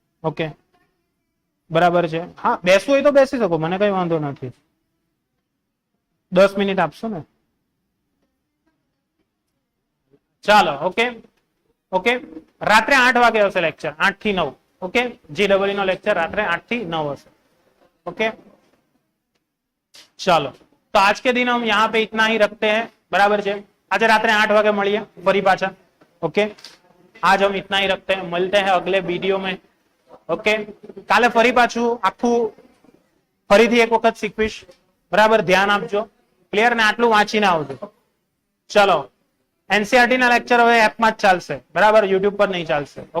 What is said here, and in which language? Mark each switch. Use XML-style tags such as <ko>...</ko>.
<gu>Okay, બરાબર છે? હા, બેસવું હોય તો બેસી શકો, મને કઈ વાંધો નથી. 10 મિનિટ આપશો ને? ચાલો. ઓકે ઓકે, રાત્રે 8 વાગે હશે લેક્ચર, 8 થી 9. ઓકે, JEE નો લેક્ચર રાત્રે 8 થી 9 હશે.</gu> <hi>ओके, चलो तो आज के दिन हम यहाँ पे इतना ही रखते हैं, बराबर है।</hi> <gu>आज रात्रे 8 वागे મળીએ ફરી પાછા।</gu> <hi>ओके, आज हम इतना ही रखते हैं, मिलते हैं अगले वीडियो में।</hi> <gu>ओके, કાલે ફરી પાછું આખું ફરીથી એક વખત શીખવીશ, બરાબર, ધ્યાન આપજો, ક્લિયર ને આટલું વાંચીને આવજો। ચલો, એનસીઆરટી ના લેક્ચર હવે એપમાં જ ચાલશે, બરાબર, યુટ્યુબ પર નહીં ચાલશે।</gu>